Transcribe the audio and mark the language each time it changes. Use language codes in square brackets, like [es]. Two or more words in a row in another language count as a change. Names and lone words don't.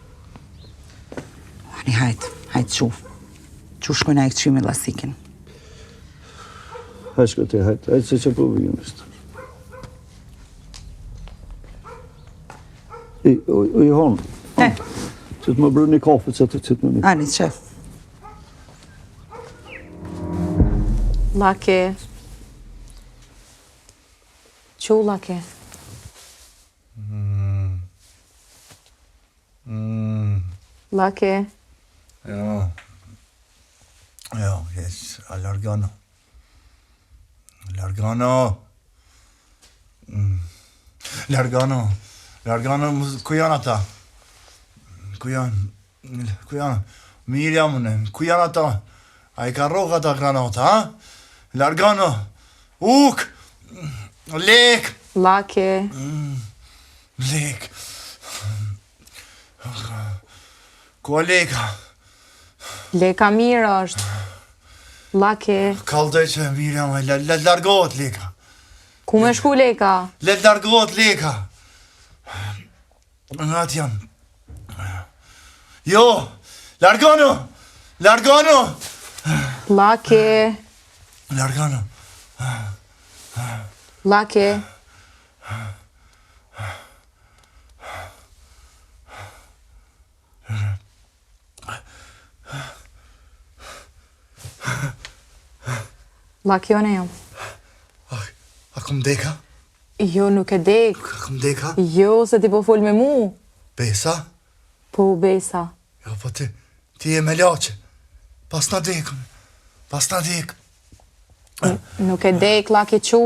[sq] Ani hajtë qu. Qu shkojnë a i këqy me lastikën. Hajtë se që po vijën ishtë. O Johan, që të më bërë një kafe që të më një. Ani, qef. Lake? Qu lake? Lake? Jo, allargano. Largano, ku janë ata? Ku janë? Miriam, ku janë ata? A i ka rogë ata granata, ha? Largano, uk, lek. Lake? Lek. Ku a leka? Leka mirë është. Lake? Kaldoj që Miriam, le largohet leka. Ku me shku leka? Le largohet leka. Në atë janë. Jo, largono. Lake. Largano. Lake. Lake, one jam. A kom deka? Jo, nuk e dek. A kom deka? Jo, se ti po fol me mu. Besa? Po, besa. Jo, po ti e me laqe. Pas na dekëm. Pas na dek. Nuk e dek, Lake qu.